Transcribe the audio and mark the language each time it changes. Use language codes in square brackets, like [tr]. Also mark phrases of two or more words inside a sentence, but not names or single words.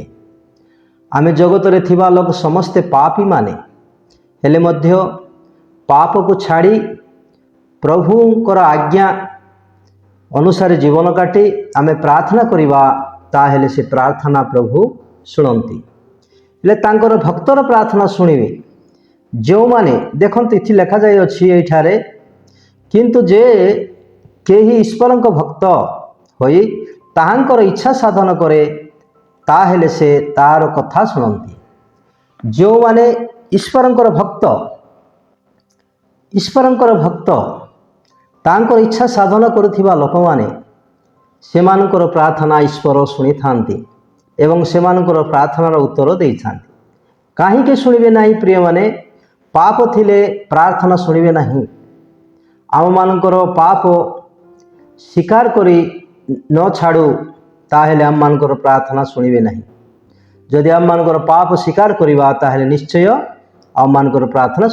[or] ଆମେ ଜଗତ ରେ ଥିବା ଲୋକ ସମସ୍ତେ ପାପୀ ମାନେ ହେଲେ ମଧ୍ୟ ପାପ କୁ ଛାଡ଼ି ପ୍ରଭୁଙ୍କର ଆଜ୍ଞା ଅନୁସାର ଜୀବନ କାଟି ଆମେ ପ୍ରାର୍ଥନା କରିବା ତାହେଲେ ସେ ପ୍ରାର୍ଥନା ପ୍ରଭୁ ଶୁଣନ୍ତି। ହେଲେ ତାଙ୍କର ଭକ୍ତର ପ୍ରାର୍ଥନା ଶୁଣିବେ ଯୋ ମାନେ ଦେଖନ୍ତୁ ଏଥି ଲେଖା ଯାଇ ଅଛି ଏଠାରେ କିନ୍ତୁ ଯେ କେହି ଈଶ୍ୱରଙ୍କ ଭକ୍ତ ହୋଇ ତାହାଙ୍କର ଇଚ୍ଛା ସାଧନ କରେ ତାହେଲେ ସେ ତାର କଥା ଶୁଣନ୍ତି। ଯୋ ମାନେ ଈଶ୍ୱରଙ୍କର ଭକ୍ତ ତାଙ୍କର ଇଚ୍ଛା ସାଧନ କରୁଥିବା ଲୋକ ମାନେ ସେମାନଙ୍କର ପ୍ରାର୍ଥନା ଈଶ୍ୱର ଶୁଣି ଥାନ୍ତି ଏବଂ ସେମାନଙ୍କର ପ୍ରାର୍ଥନାର ଉତ୍ତର ଦେଇ ଥାନ୍ତି। କାହେ ଶୁଣିବେ ନାହିଁ ପ୍ରିୟ ମାନେ ପାପ ଥିଲେ ପ୍ରାର୍ଥନା ଶୁଣିବେ ନାହିଁ। ଆମ ମାନଙ୍କର ପାପ ସ୍ୱୀକାର କରି ନ ଛାଡ଼ୁ ତାହେଲେ ଆମ ମାନଙ୍କର ପ୍ରାର୍ଥନା ଶୁଣିବେ ନାହିଁ। ଯଦି ଆମ ମାନଙ୍କର ପାପ ସ୍ୱୀକାର କରିବା ତାହେଲେ ନିଶ୍ଚୟ ଆମ ମାନଙ୍କର ପ୍ରାର୍ଥନା ଶୁଣିବେ।